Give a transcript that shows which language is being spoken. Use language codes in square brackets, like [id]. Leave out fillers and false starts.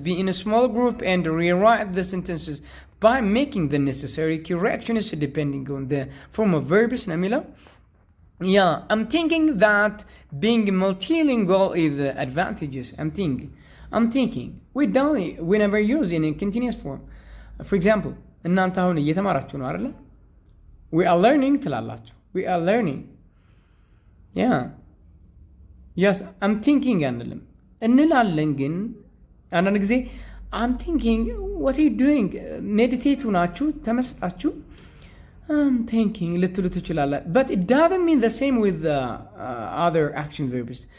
[en] Be in a small group and rewrite the sentences by making the necessary corrections depending on the form of verbs [am] ነው የሚለው። [en] Yeah, I'm thinking that being multilingual is advantageous. I'm thinking. We never use in a continuous form. For example, [am] እናንተ አሁን እየተማራችሁ ነው አይደለ? [en] We are learning [am] ትላላችሁ። [en] We are learning. Yeah. Yes, I'm thinking [am] አንልም እንላለን። ግን አንዳንድ ጊዜ [en] I'm thinking, what are you doing? Meditate [am] ሆናችሁ ተመስጣችሁ [en] I'm thinking [am] ልትሉ ትችላላችሁ። [en] But it doesn't mean the same with other action verbs.